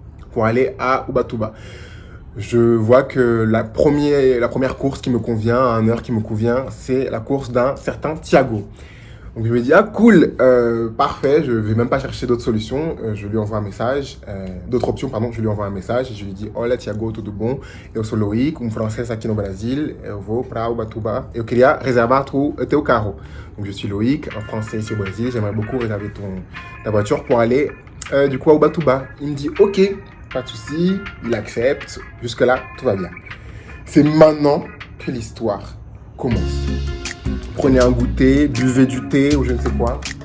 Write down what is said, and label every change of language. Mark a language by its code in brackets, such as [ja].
[fr] Pour aller à Ubatuba. Je vois que la première course qui me convient, à 1 heure qui me convient, c'est la course d'un certain Thiago. Donc je me dis, ah cool, parfait, je vais même pas chercher d'autres solutions, je lui envoie un message, d'autres options, pardon, je lui envoie un message et je lui dis, [pt] olá Thiago, tudo bom? Eu sou Loic, français aqui no Brasil, eu vou para Ubatuba, eu queria reservar teu carro. [fr] Donc je suis Loïc, un français ici au Brésil, j'aimerais beaucoup réserver ta voiture pour aller du coup à Ubatuba. Il me dit, ok, pas de souci, il accepte, jusque là, tout va bien. C'est maintenant que l'histoire commence. Prenez un goûter, buvez du thé ou je ne sais quoi.